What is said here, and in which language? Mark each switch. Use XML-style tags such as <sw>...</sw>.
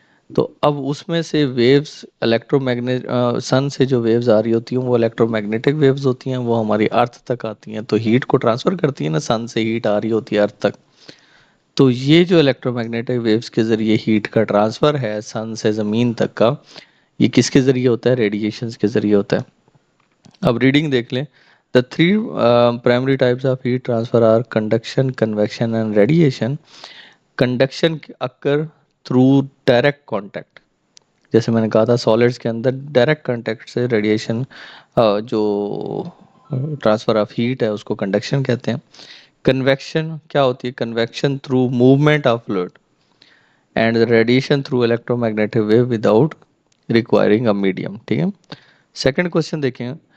<ur>تو اب اس میں سے ویوز الیکٹرو میگنیٹ سن سے جو ویوز آ رہی ہوتی ہیں وہ الیکٹرو میگنیٹک ویوز ہوتی ہیں، وہ ہماری ارتھ تک آتی ہیں تو ہیٹ کو ٹرانسفر کرتی ہیں نا. سن سے ہیٹ آ رہی ہوتی ہے ارتھ تک، تو یہ جو الیکٹرو میگنیٹک ویوز کے ذریعے ہیٹ کا ٹرانسفر ہے سن سے زمین تک کا، یہ کس کے ذریعے ہوتا ہے؟ ریڈیشنز کے ذریعے ہوتا ہے. اب ریڈنگ دیکھ لیں.</ur> <en>The three primary types of heat transfer are conduction, convection, and radiation. Conduction occur through direct contact.</en> <ur>جیسے میں نے کہا تھا سالڈس کے اندر ڈائریکٹ کنٹیکٹ سے ریڈیشن جو ٹرانسفر آف ہیٹ ہے اس کو کنڈکشن کہتے ہیں. کنویکشن کیا ہوتی ہے؟</ur> <en>Convection through movement of fluid and radiation through electromagnetic wave without requiring a medium.</en> <ur>ٹھیک ہے. سیکنڈ کوشچن دیکھیں.</ur>